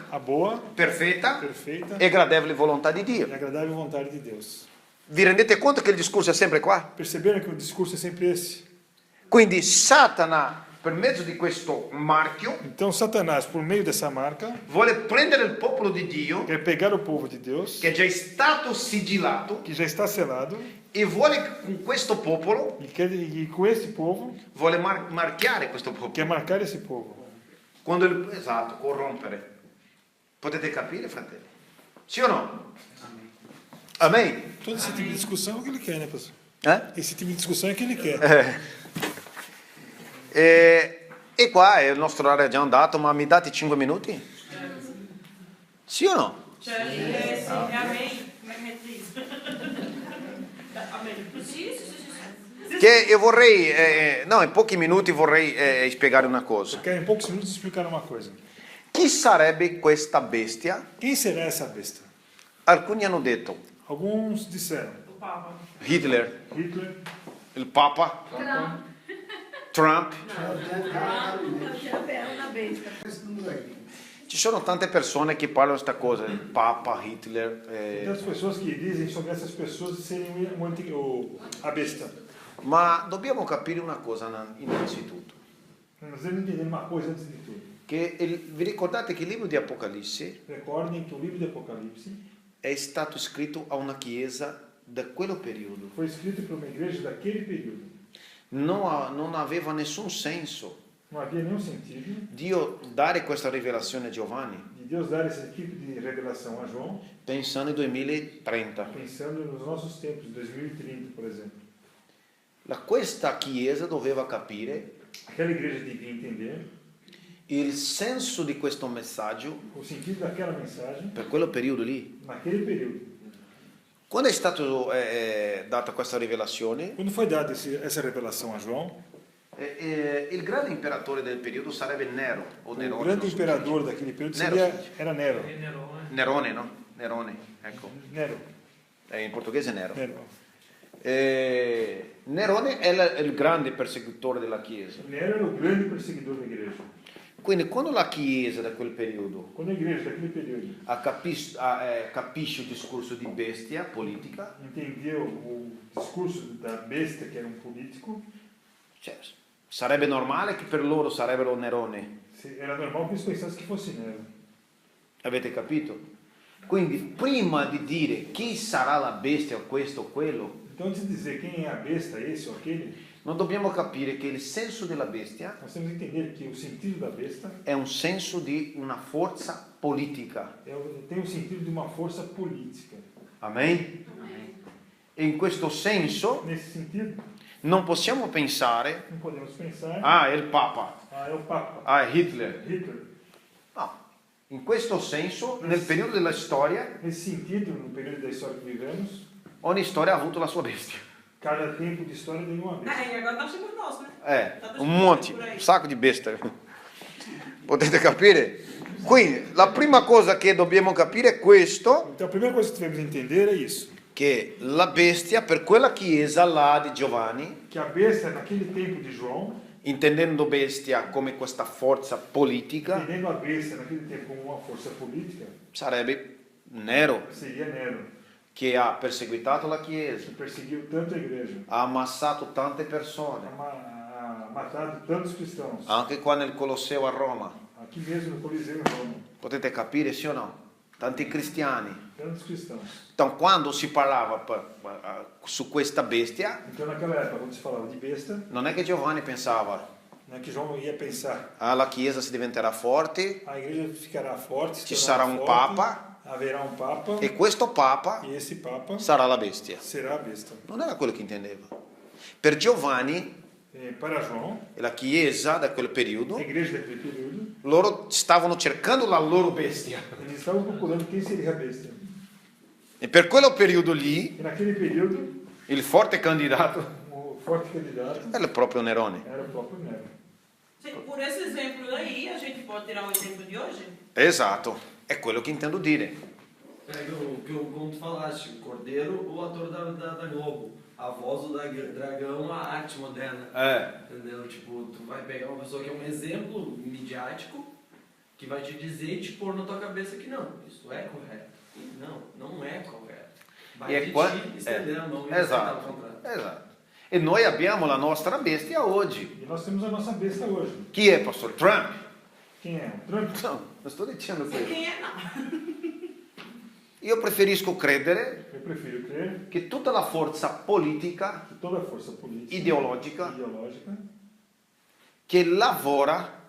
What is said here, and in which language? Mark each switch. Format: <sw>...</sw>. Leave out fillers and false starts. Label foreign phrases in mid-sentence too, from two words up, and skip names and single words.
<pt>a boa,</pt> <it>perfetta</it> <pt>perfeita</pt> <it>e gradevole volontà di Dio.</it> <pt>e agradável vontade de Deus.</pt> <it>Vi rendete conto che il discorso è sempre qua?</it> <pt>Perceberam que o discurso é sempre esse?</pt> <it>Quindi Satana, per mezzo di questo marchio,</it> <pt>Então Satanás, por meio dessa marca,</pt> <it>vuole prendere il popolo di Dio,</it> <pt>quer pegar o povo de Deus,</pt> <it>che è già stato sigillato,</it> <pt>que já está selado,</pt> <it>e vuole con questo popolo,</it> <pt>e com esse povo,</pt> <it>vuole marchiare questo popolo.</it> <pt>quer marcar esse povo.</pt> <it>Esatto, corrompere. Potete capire, fratelli? Sì o no? Amém?</it> <pt>Todo esse tipo de discussão é o que ele quer, né, pastor? Esse tipo de discussão é o que ele quer.</pt> <it>E qua il nostro orario è già andato, ma mi date 5 minuti? Sì o no? Sì, amém. Che io vorrei, in pochi minuti vorrei spiegare una cosa.</it> <pt>Eu quero em poucos minutos explicar uma coisa.</pt> <it>Chi sarebbe questa bestia?</it> <pt>Quem será essa besta?</pt> <it>Alcuni hanno detto</it> <pt>Alguns disseram</pt> <it>Hitler,</it> <pt>Hitler,</pt> <it>il Papa, Trump. Ci sono tante persone che parlano di questa cosa, il Papa, Hitler.</it> <pt>Tantas pessoas que dizem sobre essas pessoas serem a besta.</pt> <it>Ma dobbiamo capire una cosa innanzitutto.</it> <pt>Nós devemos entender uma coisa antes de tudo.</pt> <it>Vi ricordate che il libro di Apocalisse</it> <pt>Recordem que o livro de Apocalipse</pt> <it>è stato scritto a una chiesa da quello periodo.</it> <pt>foi escrito para uma igreja daquele período.</pt> <it>Non aveva nessun senso</it> <pt>Não havia nenhum sentido</pt> <it>Dio dare questa rivelazione a Giovanni</it> <pt>de Deus dar esse tipo de revelação a João,</pt> <it>pensando in 2030.</it> <pt>pensando nos nossos tempos, 2030, por exemplo.</pt> <it>Questa chiesa doveva capire</it> <pt>Aquela igreja devia entender</pt> <it>il senso di questo messaggio</it> <pt>o sentido daquela mensagem</pt> <it>per quello periodo lì.</it> <pt>naquele período.</pt> <it>Quando è stata data questa rivelazione,</it> <pt>Quando foi dada essa revelação a João,</pt> <it>il grande imperatore del periodo sarebbe Nero o</it> <pt>o</pt> <it>Nerone.</it> <pt>grande</pt> <it>non so</it> <pt>imperador</pt> <it>come si</it> <pt>daquele período Nero, era Nero.</pt> <it>dice. Nerone, no? Nerone, ecco.</it> <pt>Nero.</pt> <it>In portoghese Nero.</it> <pt>Nero.</pt> <it>Nerone è il grande persecutore della Chiesa.</it> <pt>Nero era o grande perseguidor da igreja.</pt> <it>Quindi quando la Chiesa da quel periodo</it> <pt>Quando a igreja daquele período</pt> <it>capisce il discorso di bestia politica,</it> <pt>entendeu o discurso da besta, que era um político,</pt> <it>cioè, sarebbe normale che per loro sarebbero Nerone.</it> <pt>era normal que eles pensassem que fosse Nero.</pt> <it>Avete capito? Quindi prima di dire chi sarà la bestia o questo o quello,</it> <pt>Então, antes de dizer quem é a besta, esse ou aquele,</pt> <it>non dobbiamo capire che il senso della bestia</it> <pt>nós temos que entender que o sentido da besta</pt> <it>è un senso di una forza politica.</it> <pt>tem o sentido de uma força política.</pt> <it>Amen? E in questo senso</it> <pt>Nesse sentido,</pt> <it>non possiamo pensare,</it> <pt>não podemos pensar,</pt> <it>è il Papa,</it> <pt>é o Papa,</pt> <it>è Hitler.</it> <pt>Hitler.</pt> <it>No, in questo senso, nel periodo della storia,</it> <pt>Nesse sentido, no período da história que vivemos,</pt> <it>ogni storia ha avuto la sua bestia.</it> <pt>cada tempo de história tem uma besta. E agora nós temos nós, né?</pt> <it>Un monte, un sacco di bestie. Potete capire? Quindi, la prima cosa che dobbiamo capire è questo,</it> <pt>Então, a primeira coisa que devemos entender é isso.</pt> <it>che la bestia, per quella chiesa là di Giovanni,</it> <pt>Que a besta, naquele tempo de João,</pt> <it>intendendo bestia come questa forza politica,</it> <pt>entendendo a besta naquele tempo como uma força política,</pt> <it>sarebbe Nero,</it> <pt>seria Nero,</pt> <it>che ha perseguitato la chiesa,</it> <pt>que perseguiu tanto a igreja,</pt> <it>ha ammassato tante persone,</it> <pt>ha matado tantos cristãos,</pt> <it>anche qua nel Colosseo a Roma.</it> <pt>aqui mesmo no Coliseu em Roma,</pt> <it>Potete capire, sì o no? Tanti cristiani.</it> <pt>tantos cristãos.</pt> <it>Então, quando si parlava su questa bestia,</it> <pt>Então, naquela época, quando se falava de besta,</pt> <it>non è che Giovanni pensava,</it> <pt>Não é que João ia pensar,</pt> <it>la Chiesa si diventerà forte,</it> <pt>a igreja ficará forte,</pt> <it>ci</it> <pt>se</pt> <it>sarà</it> <pt>tornará</pt> <it>un</it> <pt>forte,</pt> <it>papa</it> <pt>haverá um papa</pt> <it>e questo papa</it> <pt>e esse papa</pt> <it>sarà la bestia.</it> <pt>será a besta.</pt> <it>Non era quello che intendeva. Per Giovanni</it> <pt>Para João,</pt> <it>e la Chiesa da quel periodo,</it> <pt>a igreja daquele período,</pt> <it>loro stavano cercando la loro bestia.</it> <pt>eles estavam procurando quem seria a besta.</pt> <it>E per quel periodo lì,</it> <pt>E naquele período,</pt> <it>il forte candidato</it> <pt>o forte candidato</pt> <it>era proprio Nerone.</it> <pt>era o próprio Nero.</pt> <it>Sì,</it> <pt>por esse exemplo aí, a gente pode tirar um exemplo de hoje?</pt> <it>Esatto, è quello che intendo dire.</it> <pt>Pega como tu falaste, o Cordeiro, o ator da Globo. A voz do dragão, a arte moderna. Entendeu? Tipo, tu vai pegar uma pessoa que é um exemplo midiático, que vai te dizer e te pôr na tua cabeça que não, isso é correto. E não é correto. Vai E de ti estender a mão e aceitar o contrário.</pt> <it>Esatto. E noi abbiamo la nostra bestia oggi.</it> <pt>E nós temos a nossa besta hoje.</pt> <it>Chi è, Pastor Trump?</it> <pt>Quem é? O Trump?</pt> <it>No, non sto dicendo</it> <pt>Se</pt> <it>questo.</it> <pt>quem é, não.</pt> <it>Io preferisco credere</it> <pt>Eu prefiro crer</pt> <it>che tutta la forza politica,</it> <pt>que toda a força política,</pt> <it>ideologica,</it> <pt>ideológica,</pt> <it>che lavora</it>